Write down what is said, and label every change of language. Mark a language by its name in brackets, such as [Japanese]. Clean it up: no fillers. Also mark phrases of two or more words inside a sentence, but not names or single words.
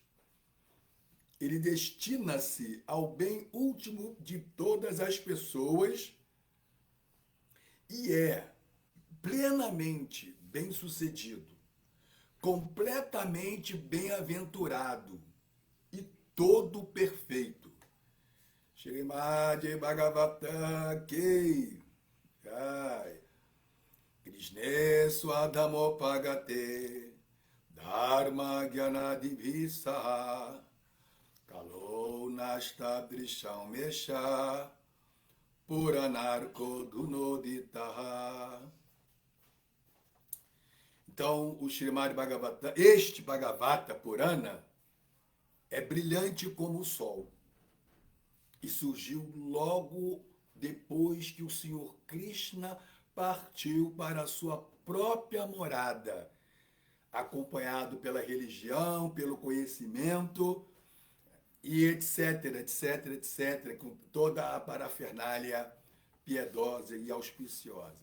[Portuguese] Ele destina-se ao bem último de todas as pessoas e é plenamente bem-sucedido, completamente bem-aventurado e todo perfeito. [Sanskrit] Srimad Bhagavatam Ki Jai. Krishne Swadhamopagate Dharma Gyanadivisa Kalo Nasta Drisham Mesha Puranarko Dunoditaha. [Portuguese] Então, o Srimad Bhagavatam, este Bhagavata Purana, é brilhante como o sol. E surgiu logo depois que o Senhor Krishna partiu para a sua própria morada, acompanhado pela religião, pelo conhecimento, e etc, etc, etc, com toda a parafernália piedosa e auspiciosa.